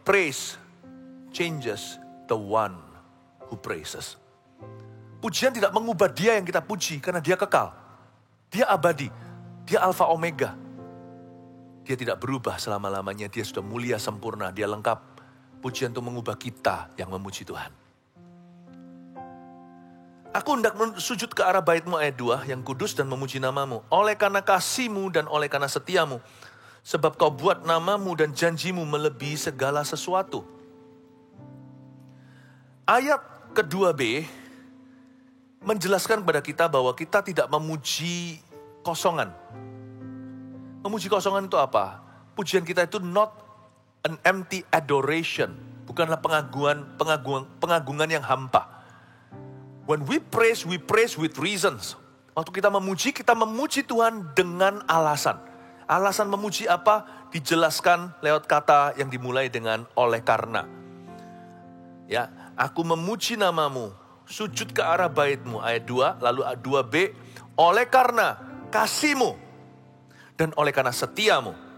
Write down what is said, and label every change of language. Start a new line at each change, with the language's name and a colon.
English: Praise changes the one who praises.
Indonesian: Pujian tidak mengubah dia yang kita puji, karena dia kekal. Dia abadi. Dia alfa omega. Dia tidak berubah selama-lamanya. Dia sudah mulia sempurna. Dia lengkap. Pujian itu mengubah kita yang memuji Tuhan. Aku hendak sujud ke arah bait-Mu ayat 2, yang kudus dan memuji nama-Mu. Oleh karena kasih-Mu dan oleh karena setia-Mu. Sebab Kau buat nama-Mu dan janji-Mu melebihi segala sesuatu. Ayat kedua B menjelaskan kepada kita bahwa kita tidak memuji kosongan. Memuji kosongan itu apa? Pujian kita itu
English: not an empty adoration.
Indonesian: Bukanlah pengagungan yang hampa.
English: When we praise with reasons.
Indonesian: Waktu kita memuji Tuhan dengan alasan. Alasan memuji apa? Dijelaskan lewat kata yang dimulai dengan oleh karena. Ya, aku memuji nama-Mu, sujud ke arah bait-Mu, ayat 2, lalu 2b, oleh karena kasih-Mu, dan oleh karena setia-Mu.